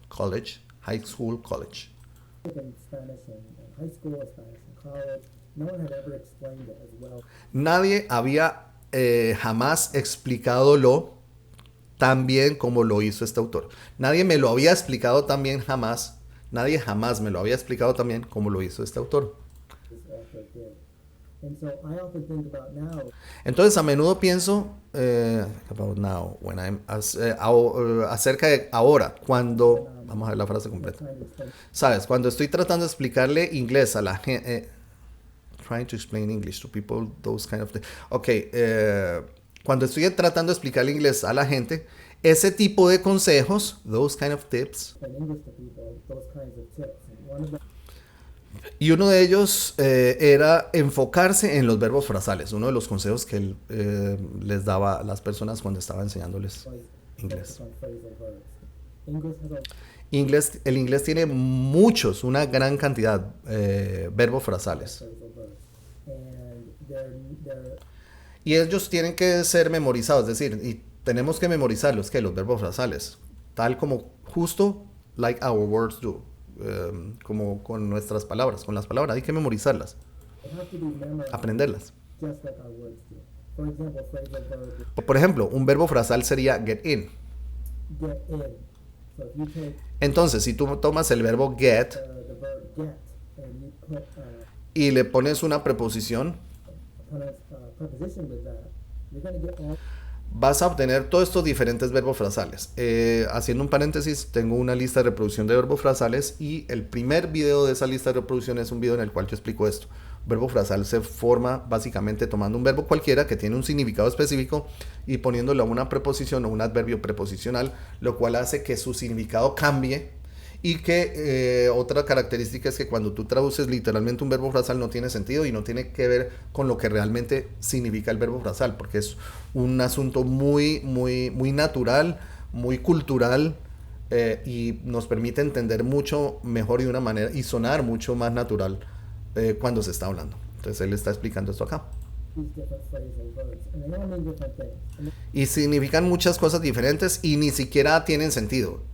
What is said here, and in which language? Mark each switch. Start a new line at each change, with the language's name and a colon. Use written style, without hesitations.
English: College, high school, college. In Spanish in high school, Spanish in college. No one had ever explained it as well.
Spanish: Nadie había jamás explicadolo tan bien como lo hizo este autor. Nadie me lo había explicado tan bien jamás. Nadie jamás me lo había explicado tan bien como lo hizo este autor.
English: This author did. And so I often think about now,
Spanish: Entonces a menudo pienso
English: about now, when I'm
Spanish: acerca de ahora, cuando, vamos a ver la frase completa.
English: trying to explain
Spanish: Sabes, cuando estoy tratando de explicarle inglés a la gente,
English: trying to explain English to people, those kind of things.
Spanish: Ok, cuando estoy tratando de explicarle inglés a la gente, ese tipo de consejos,
English: those kind of tips, English to people, those kinds of tips. And one of them
Spanish: y uno de ellos era enfocarse en los verbos frasales, uno de los consejos que él les daba a las personas cuando estaba enseñándoles
English: was
Spanish: inglés.
English: focused on phrasal verbs. English has a
Spanish: El inglés tiene muchos, una gran cantidad verbos frasales.
English: phrasal verbs. And they're
Spanish: Y ellos tienen que ser memorizados, es decir, y tenemos que memorizarlos, que los verbos frasales, tal como justo
English: like our words do,
Spanish: como con nuestras palabras, con las palabras, hay que memorizarlas,
English: they have to be memorized
Spanish: aprenderlas.
English: just like our words do. For example, phrasal verb
Spanish: Por ejemplo, un verbo frasal sería get in.
English: get in. So if you take
Spanish: Entonces, si tú tomas el verbo get
English: the verb get and you put
Spanish: y le pones una preposición,
English: preposition with that, you're going to get all
Spanish: vas a obtener todos estos diferentes verbos frasales. Haciendo un paréntesis, tengo una lista de reproducción de verbos frasales y el primer video de esa lista de reproducción es un video en el cual yo explico esto. Un verbo frasal se forma básicamente tomando un verbo cualquiera que tiene un significado específico y poniéndole a una preposición o un adverbio preposicional, lo cual hace que su significado cambie. Y que otra característica es que cuando tú traduces literalmente un verbo frasal no tiene sentido y no tiene que ver con lo que realmente significa el verbo frasal, porque es un asunto muy natural, muy cultural y nos permite entender mucho mejor y de una manera y sonar mucho más natural cuando se está hablando. Entonces él está explicando esto acá.
English: these different phrasal verbs, and they all mean different things. And
Spanish: Y significan muchas cosas diferentes y ni siquiera tienen sentido.